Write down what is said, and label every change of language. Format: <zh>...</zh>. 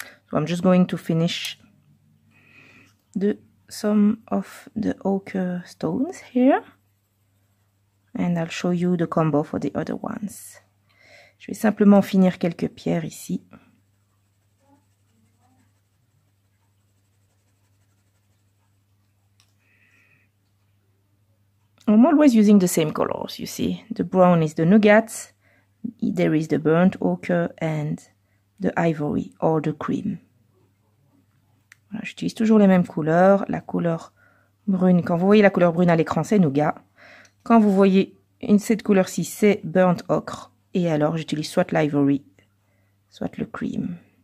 <en>So I'm just going to finish some of the ochre stones here. And I'll show you the combo for the other ones.</en> <fr>Je vais simplement finir quelques pierres ici.</fr> <en>I'm always using the same colors, you see. The brown is the nougat, there is the burnt ochre and the ivory or the cream.</en> <fr>Voilà, j'utilise toujours les mêmes couleurs. La couleur brune, quand vous voyez la couleur brune à l'écran, c'est nougat. Quand vous voyez cette couleur-ci, c'est burnt ochre. Et alors, j'utilise soit l'ivory, soit le cream.</fr>